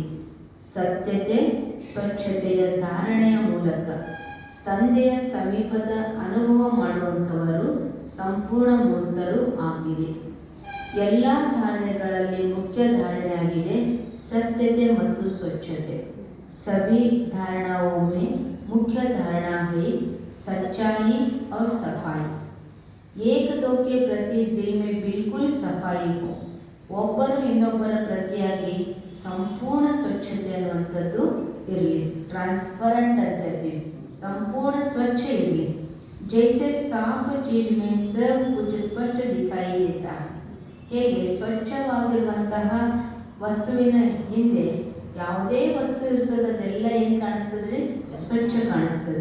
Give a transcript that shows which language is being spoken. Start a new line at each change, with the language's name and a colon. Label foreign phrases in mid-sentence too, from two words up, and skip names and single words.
Kannada: ಸತ್ಯತೆ ಸ್ವಚ್ಛತೆಯ ಧಾರಣೆಯ ಮೂಲಕ ತಂದೆಯ ಸಮೀಪದ ಅನುಭವ ಮಾಡುವಂಥವರು ಸಂಪೂರ್ಣ ಮೂರ್ತರು ಆಗಿರಿ. ಎಲ್ಲ ಧಾರಣೆಗಳಲ್ಲಿ ಮುಖ್ಯ ಧಾರಣೆಯಾಗಿದೆ सत्यते ಮತ್ತು ಸ್ವಚ್ಛತೆ.
Hindi: सभी धारणाओं में मुख्य धारणा है सच्चाई और सफाई. एक दो के प्रति दिल में बिल्कुल सफाई हो.
Kannada: ಒಬ್ಬರು ಇನ್ನೊಬ್ಬರ ಪ್ರತಿಯಾಗಿ ಸಂಪೂರ್ಣ ಸ್ವಚ್ಛತೆ ಅನ್ನುವಂಥದ್ದು ಇರಲಿ. ಟ್ರಾನ್ಸ್ಪರೆಂಟ್ ಅಂತ ಇರ್ತೀವಿ, ಸಂಪೂರ್ಣ ಸ್ವಚ್ಛ ಇರಲಿ.
Hindi: जैसे साफ़ चीज़ में सब कुछ स्पष्ट दिखाई देता है.
Kannada: ಹೇಗೆ ಸ್ವಚ್ಛವಾಗಿರುವಂತಹ ವಸ್ತುವಿನ ಹಿಂದೆ ಯಾವುದೇ ವಸ್ತು ಇರ್ತದೆ ಅದೆಲ್ಲ ಏನು ಕಾಣಿಸ್ತದೆ, ಸ್ವಚ್ಛ ಕಾಣಿಸ್ತದೆ.